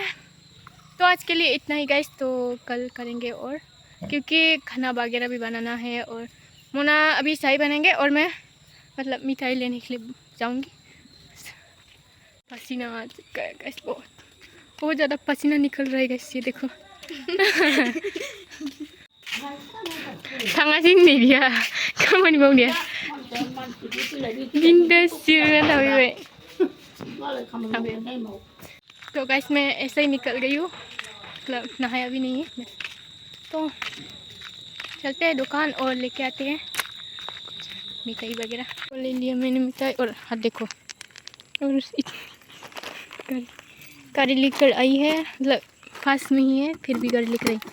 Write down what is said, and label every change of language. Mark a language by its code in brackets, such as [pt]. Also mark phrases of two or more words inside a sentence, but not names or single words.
[hi] तो आज के लिए इतना ही गाइस, तो कल करेंगे, और क्योंकि खाना वगैरह भी बनाना है, और मोना अभी चाय बनाएंगे, और मैं मतलब मिठाई लेने के लिए जाऊंगी। पसीना आ चुका है गाइस, बहुत ज़्यादा पसीना निकल रहा है गाइस, ये देखो। [trp] थांगासिनो नै बिहा खामानि मावनाया बिंदास जिरायना थाबाय। [hi] तो गाइस मैं ऐसे ही निकल गई हूँ, मतलब नहाया भी नहीं है, तो चलते हैं दुकान और लेके आते हैं मिठाई वगैरह। तो ले लिया मैंने मिठाई, और हाथ देखो, और गाड़ी लेकर आई है, मतलब पास में ही है, फिर भी गाड़ी लेकर आई।